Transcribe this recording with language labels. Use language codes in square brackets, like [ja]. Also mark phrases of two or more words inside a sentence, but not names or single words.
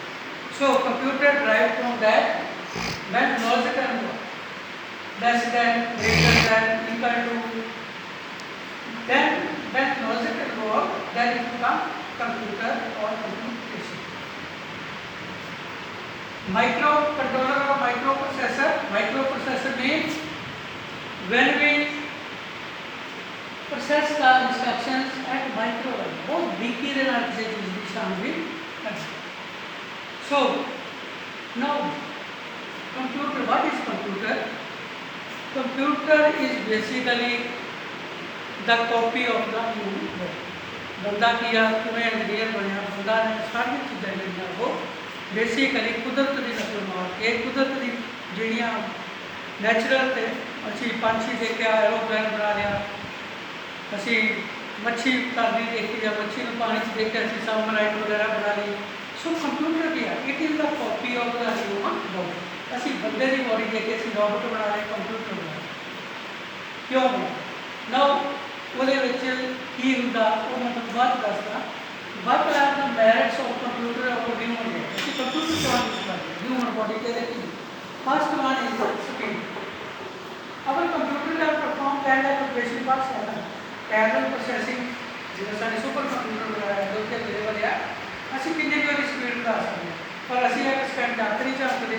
[en] So computer derived from that when logic involved, less than, greater than, equal to, then when logic involved, then it becomes computer or computation. Microcontroller or microprocessor. Microprocessor means when we process the instructions at micro level, [hi] बहुत बारीकी [pa] ਦੇ ਨਾਲ ਕਿਸੇ ਚੀਜ਼ ਦੀ ਸ਼ਾਮਿਲ ਕਰਨਾ। [en] So now computer, what is computer? Computer is basically the copy of the human body. [pa] ਬੰਦਾ ਕੀ ਆ, ਕਿਵੇਂ ਇੰਜੀਨੀਅਰ ਬਣਿਆ, ਬੰਦਾ ਨੇ ਸਾਰੀਆਂ ਚੀਜ਼ਾਂ ਜਿਹੜੀਆਂ ਉਹ ਬੇਸਿਕਲੀ ਕੁਦਰਤ ਦੀ ਨਕਲ ਮਾਰ ਕੇ ਕੁਦਰਤ ਦੀ ਜਿਹੜੀਆਂ ਨੈਚੁਰਲ ਤੇ ਅਸੀਂ ਪੰਛੀ ਦੇਖਿਆ, ਐਰੋਪਲੇਨ ਬਣਾ ਲਿਆ, ਅਸੀਂ ਮੱਛੀ ਤਰਦੀ ਦੇਖੀ ਜਾਂ ਮੱਛੀ ਨੂੰ ਪਾਣੀ 'ਚ ਦੇਖਿਆ, ਅਸੀਂ ਸਬਮਰਾਈਨ ਵਗੈਰਾ ਬਣਾ ਲਈ। ਸੋ ਕੰਪਿਊਟਰ ਕੀ ਆ, [en] it is the copy of the human body. [pa] ਅਸੀਂ ਬੰਦੇ ਦੀ ਬੋਡੀ ਦੇਖ ਕੇ ਅਸੀਂ ਰੋਬੋਟ ਬਣਾ ਲਏ, ਕੰਪਿਊਟਰ ਬਣਾ ਲਿਆ। ਕਿਉਂ ਬਣਾ? ਨਾਓ ਉਹਦੇ ਵਿੱਚ ਕੀ ਹੁੰਦਾ ਉਹ ਮੈਂ ਤੁਹਾਨੂੰ ਬਾਅਦ ਦੱਸਦਾ। [en] What are the merits of computer over human body? [pa] ਅਸੀਂ ਕੰਪਿਊਟਰ ਤੋਂ ਯੂਜ਼ ਕਰਦੇ ਹਾਂ [en] human body [pa] ਤੇ ਦੇਖੀ। [en] first one is speed. [pa] ਅਗਰ ਕੰਪਿਊਟਰ ਦਾ ਪਰਫਾਰਮ ਕਰਨ ਦਾ ਆਪਰੇਸ਼ਨ ਪਾਸ ਹੈ ਨਾ, [en] parallel processing [pa] ਜਿਹੜਾ ਸਾਡੇ [en] super computer [pa] ਬਣਾਇਆ ਦੋ ਤੇ ਮੇਰੇ ਵਾਲਿਆ, ਅਸੀਂ ਕਿੰਨੇ ਵੀ ਉਹਦੀ ਸਪੀਡ ਵਧਾ ਸਕਦੇ ਹਾਂ, ਪਰ ਅਸੀਂ ਇਹ ਸਪੈਂਡ ਕਰ ਨਹੀਂ ਸਕਦੇ।